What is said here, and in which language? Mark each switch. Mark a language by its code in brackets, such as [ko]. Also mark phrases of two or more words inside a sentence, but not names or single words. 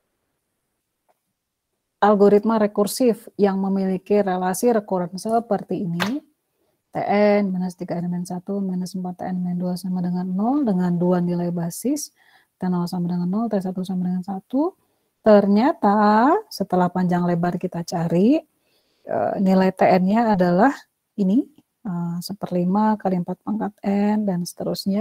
[id] algoritma rekursif yang memiliki relasi rekuren seperti ini, Tn minus 3n min 1 minus 4Tn min 2 sama dengan 0 dengan 2 nilai basis, T0 sama dengan 0, T1 sama dengan 1. Ternyata setelah panjang lebar kita cari, nilai Tn-nya adalah ini, 1/5 kali 4 pangkat N, dan seterusnya.